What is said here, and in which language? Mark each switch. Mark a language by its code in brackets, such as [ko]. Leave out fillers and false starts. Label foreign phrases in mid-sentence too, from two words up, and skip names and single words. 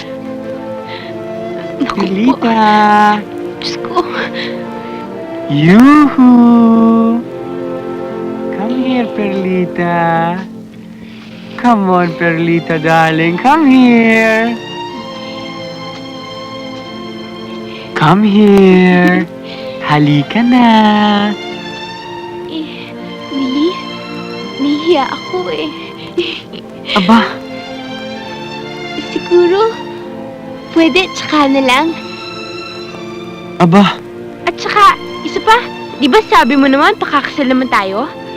[tl] Perlita! Diyos ko. [en] Yuhu! Come here, Perlita. Come on, Perlita, darling. Come here. Come here. [tl] Halika na. Willie, nahihiya ako eh. Aba, Siguro, pwede tsaka na lang. aba. At tsaka, isa pa, di ba sabi mo naman, pakakasal naman tayo?